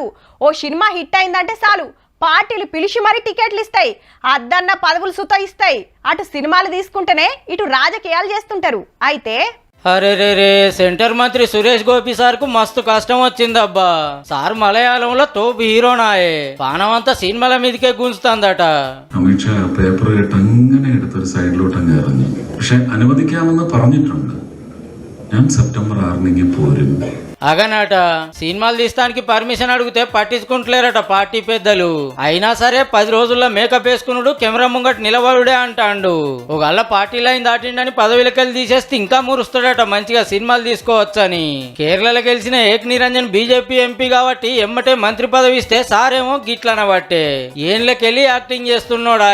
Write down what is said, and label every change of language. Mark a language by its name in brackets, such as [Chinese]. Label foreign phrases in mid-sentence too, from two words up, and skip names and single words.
[Telugu] ఓ సినిమా హిట్ అయిందంటే చాలు పార్టీలు పిలిచి మరీ టికెట్లు ఇస్తాయి, అద్దన్న పదవులు సుత ఇస్తాయి. అటు సినిమాలు తీసుకుంటేనే ఇటు రాజకీయాలు చేస్తుంటారు. అయితే అరే రే రే సెంటర్ మంత్రి సురేష్ గోపి సార్ కు మస్తు కష్టం వచ్చిందబ్బా. సార్ మలయాళంలో తోపు హీరోనాయే, పానమంతా సినిమాల మీదకే గుంజుతుందట. [Malayalam] അമിത് ഷാ പേപ്പർ അങ്ങനെ എടുത്തൊരു സൈഡിലോട്ടങ്ങ് ഇറങ്ങി. പക്ഷെ അനുവദിക്കാമെന്ന് പറഞ്ഞിട്ടുണ്ട്. ഞാൻ സെപ്റ്റംബർ 6 പോരും. [Telugu] అగనట సినిమాలు తీస్తానికి పర్మిషన్ అడిగితే పట్టించుకుంటలేరట పార్టీ పెద్దలు. అయినా సరే 10 రోజుల్లో మేకప్ వేసుకున్నాడు, కెమెరా ముంగట నిలబడుడే అంటాండు. ఒకళ్ళ పార్టీ లైన్ దాటిండని పదవిలకెళ్ళి తీసేస్తే ఇంకా మురుస్తాడట మంచిగా సినిమాలు తీసుకోవచ్చని. కేరళలో గెలిచిన ఏక్ నిరంజన్ బీజేపీ ఎంపీ కాబట్టి ఎమ్మటే మంత్రి పదవి ఇస్తే సారేమో గిట్లనబట్టే ఏళ్ళకెళ్ళి యాక్టింగ్ చేస్తున్నాడా.